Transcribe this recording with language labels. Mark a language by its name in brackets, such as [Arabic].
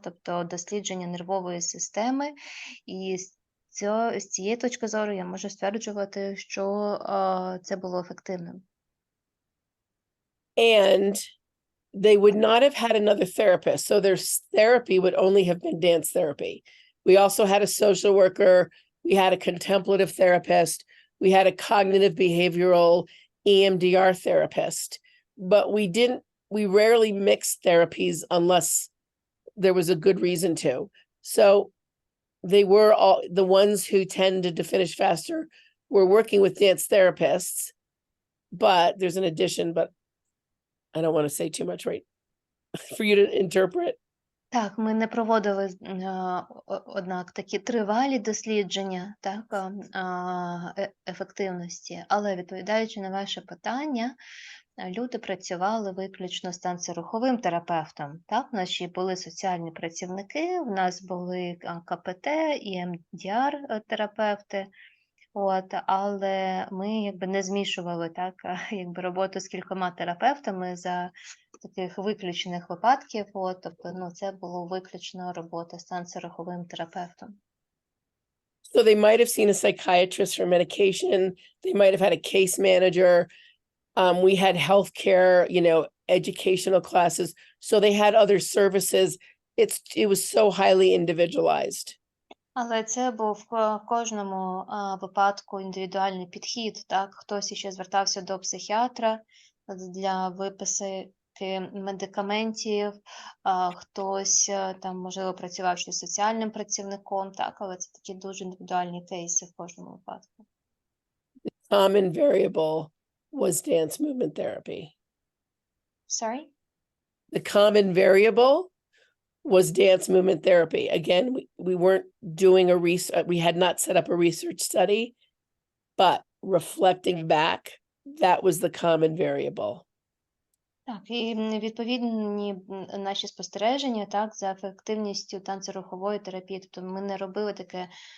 [Ukrainian] Тобто дослідження нервової системи. І з цієї точки зору я можу стверджувати, що це було ефективним. [English] And they would not have had another therapist. So their therapy would only have been dance therapy. We also had a social worker. We had a contemplative therapist. We had a cognitive behavioral EMDR therapist, but we rarely mixed therapies unless there was a good reason to. So they were all, the ones who tended to finish faster were working with dance therapists, but there's an addition, but I don't want to say too much right for you to interpret. [Ukrainian] Так, ми не проводили, однак, такі тривалі дослідження, так, ефективності, але відповідаючи на ваше питання, люди працювали виключно з танцеруховим терапевтом. Так, в нас ще були соціальні працівники, в нас були КПТ і МДР-терапевти, але ми якби не змішували так, якби роботу з кількома терапевтами за таких виключених випадків, тобто, це було виключно робота з танцеруховим терапевтом. [English] So they might have seen a psychiatrist for medication. They might have had a case manager. We had healthcare, educational classes. So they had other services. It was so highly individualized. [Ukrainian] Але це був в кожному випадку індивідуальний підхід. Так? Хтось ще звертався до психіатра для випису медикаментів, хтось там, можливо, працював ще з соціальним працівником, так? Але це такі дуже індивідуальні кейси в кожному випадку. [English] The common variable was dance movement therapy. Sorry? The common variable was dance movement therapy. Again, we weren't doing we had not set up a research study, but reflecting back, that was the common variable. [Ukrainian] Так, і відповідні наші спостереження, так, за ефективністю танцерухової терапії. Тобто ми не робили таке